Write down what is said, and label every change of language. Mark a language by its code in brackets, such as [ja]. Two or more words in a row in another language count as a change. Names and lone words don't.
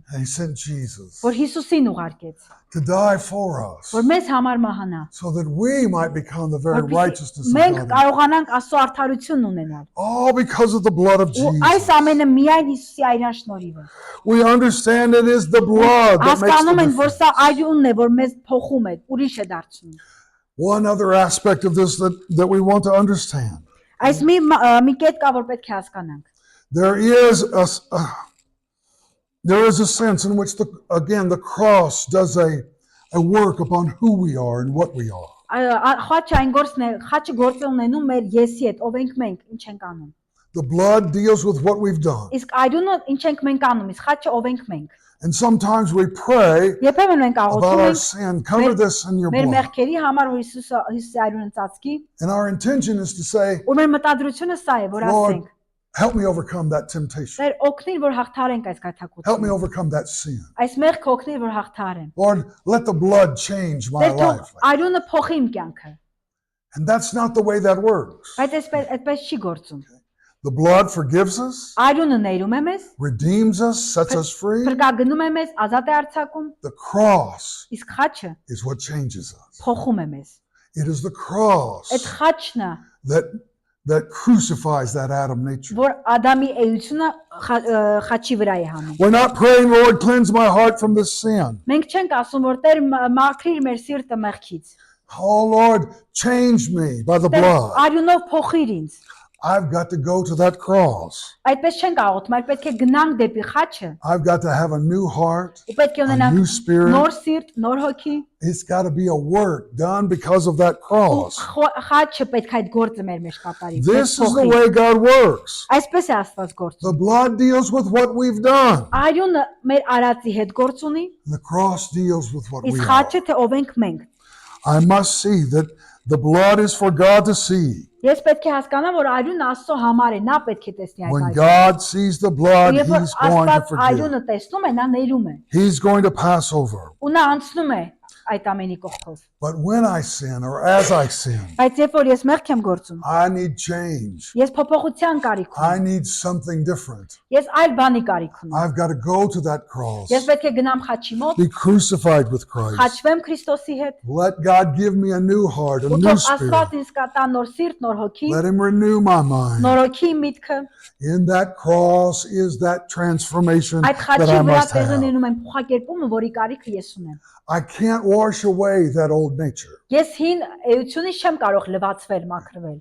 [en] And he sent Jesus [hy] որ Հիսուսին ուղարկեց, [en] to die for us [hy] որ մեզ համար մահանա, [en] so that we might become the very righteousness of [hy] մենք [en] God. [hy] կարողանանք Աստծո արդարությունն ունենալ։ [en] All because of the blood of [hy] Ու այս [en] Jesus. [hy] ամենը միայն Հիսուսի այրան շնորհիվ է։ [en] We understand it is the blood that makes [hy] Հասկանում [en] the [hy] ենք, որ [en] difference. [hy] սա այրունն է, որ մեզ փոխում է, ուրիշ է դարձնում։ [en] One other aspect of this that we want to understand. [hy] Այս մի կետ կա, որ պետք է հասկանանք։ [en] There is a sense in which the cross does a work upon who we are and what we are. [hy] Խաչը այն գործն է, խաչը գործ է ունենում մեր եսի հետ, ով ենք մենք, ինչ ենք անում։ [en] The blood deals with what we've done. [hy] Իսկ այրունը ինչ ենք մենք անում, իսկ խաչը ով ենք մենք։ [en] And sometimes we pray [hy] Երբեմն մենք [en] about [hy] աղոթում [en] our [hy] ենք [en] sin. Cover this in your [hy] մեր [en] blood. [hy] մեղքերի համար, որ Հիսուսի այրունը ծածկի, [en] And our intention is to say, [hy] ու մեր մտադրությունը սա է, որ [en] Lord, [hy] ասենք, [en] help me overcome that temptation. [hy] Տեր օգնիր, որ հաղթարենք այս [en] Help me [hy] գայթակղությունը։ [en] overcome that sin. [hy] Այս մեղքը օգնիր, որ հաղթարեմ։ [en] Lord, let the blood change my [hy] Տեր թող [en] life. [hy] այրունը փոխի իմ կյանքը։ [en] And that's not the way that works. [hy] Բայց այդպես չի գործում։ [en] The blood forgives us, [hy] Այրունը ներում է մեզ, [en] redeems us, sets us free. [hy] փրկագնում է մեզ, ազատ է արձակում, [en] The cross [hy] իսկ խաչը [en] is what changes us. [hy] փոխում է մեզ։ [en] It is the cross [hy] Այդ խաչն է, [en] that crucifies that Adam nature. [hy] որ Ադամի էությունը խաչի վրա է հանում։ [en] We're not praying, Lord, cleanse my heart from this sin. [hy] Մենք չենք ասում, որ Տեր մաքրիր մեր սիրտը մեղքից։ [en] Oh, Lord, change me by the [hy] Տեր [en] blood. [hy] արյունով փոխիր ինձ։ [en] I've got to go to that cross. [hy] Այդպես չենք աղոթում, այլ պետք է գնանք դեպի խաչը։ [en] I've got to have a new heart, [hy] Ու պետք է [en] a [hy] ունենանք [en] new spirit. [hy] նոր սիրտ, նոր հոգի։ [en] It's got to be a work done because of that [hy] Ու [en] cross. [hy] խաչը պետք է այդ գործը մեր մեջ կատարի։ [en] This is the way God works. [hy] Այսպես է Աստված գործում։ [en] The blood deals with what we've done. [hy] Արյունը մեր արածի հետ գործ ունի, [en] The cross deals with what we [hy] իսկ [en] are. [hy] խաչը թե ով ենք մենք։ [en] I must see that the blood is for God to see. [hy] Ես պետք է հասկանամ, որ արյունը Աստծո համար է, նա պետք է տեսնի այդ [en] When [hy] արյունը։ [en] God sees the blood, [hy] Երբ որ [en] He's going to [hy] Աստված [en] forgive. [hy] արյունը տեսնում է, նա ներում է։ [en] He's going to pass over. [hy] Ու նա անցնում է այդ ամենի կողքով։ [en] But when I sin or as I sin, [hy] Բայց երբ որ ես մեղք եմ գործում, [en] I need change. [hy] ես փոփոխության կարիք [en] I [hy] ունեմ։ [en] need something different. [hy] Ես այլ բանի կարիք ունեմ։ [en] I've got to go to that cross, [hy] Ես պետք է գնամ խաչի մոտ, [en] be crucified with Christ. [hy] խաչվեմ Քրիստոսի հետ, [en] Let God give me a new heart, a [hy] ու [en] new [hy] թող [en] spirit. [hy] Աստված ինձ կտա նոր սիրտ, նոր հոգի, [en] Let Him renew my mind. [hy] նոր հոգի միտքը։ [en] In that cross is that transformation [hy] Այդ [en] that [hy] խաչի [en] I [hy] վրա [en] must [hy] տեղի [en] have. [hy] ունենում եմ փոխակերպումը, որի կարիքը ես ունեմ։ [en] I can't wash away that old nature. [hy] Ես հին էությունից չեմ կարող լվացվել, մաքրվել։